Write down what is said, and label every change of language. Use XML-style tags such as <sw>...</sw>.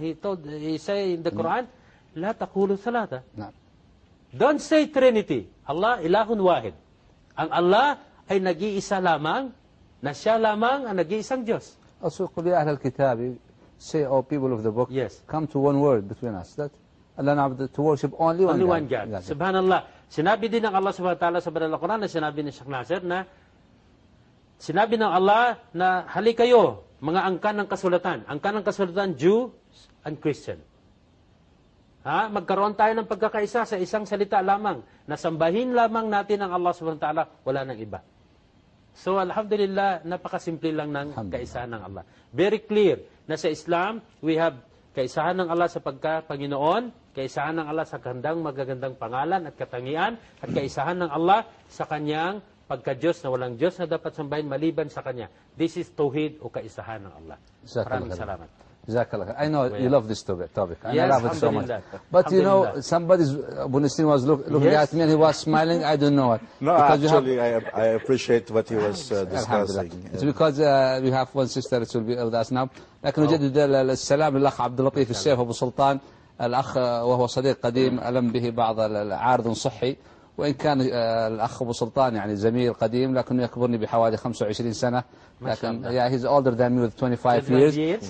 <en>He say in the Quran,</en> <ar>La taqulu salata.</ar> <en>No. Don't say Trinity. Allah,</en> <ar>ilahun wahid.</ar> <tl>Ang Allah ay nag-iisa lamang na siya lamang ang nag-iisang Diyos.</tl> <en>Also,</en> <ar>قُلِ أَهْلَ الْكِتَابِ</ar> <en>say, oh, people of the book, yes. Come to one word between us, that Allah na'abda to worship only one God. God. Subhanallah.</en> <tl>Sinabi din ng Allah subhanahu wa ta'ala sa Banal na Quran na sinabi ni Sheikh Nasir na sinabi ng Allah na hali kayo, mga angkan ng kasulatan. Angkan ng kasulatan,</tl> <en>Jews and Christian.</en> <tl>Ha? Magkaroon tayo ng pagkakaisa sa isang salita lamang. Nasambahin lamang natin ang Allah subhanahu wa ta'ala, wala nang iba. So, alhamdulillah, napakasimple lang ng kaisahan ng Allah.</tl> <en>Very clear</en> <tl>na sa Islam, we have kaisahan ng Allah sa pagka-Panginoon, kaisahan ng Allah sa gandang magagandang pangalan at katangian, at kaisahan ng Allah sa kanyang pagka-Diyos na walang Diyos na dapat sambahin maliban sa kanya.</tl> <en>This is</en> <tl>tauhid o kaisahan ng Allah. Maraming salamat.</tl> <ar>Jazakallah.</ar> <en>I know you love this topic. Yes, I love it so much. But you know, somebody's Bunistin was looking yes. at me and he was smiling. I don't know what. No, actually, I appreciate what he was discussing. It's because we have one sister that will be with us now.</en> <ar>لكن نجدد السلام للأخ عبد اللطيف السيف أبو سلطان الأخ وهو صديق قديم ألم به بعض العارض صحي وإن كان الأخ أبو سلطان يعني زميل قديم لكنه يكبرني بحوالي 25 سنة. لكن</ar> <en>yeah, he's older than me with 25 years.</en>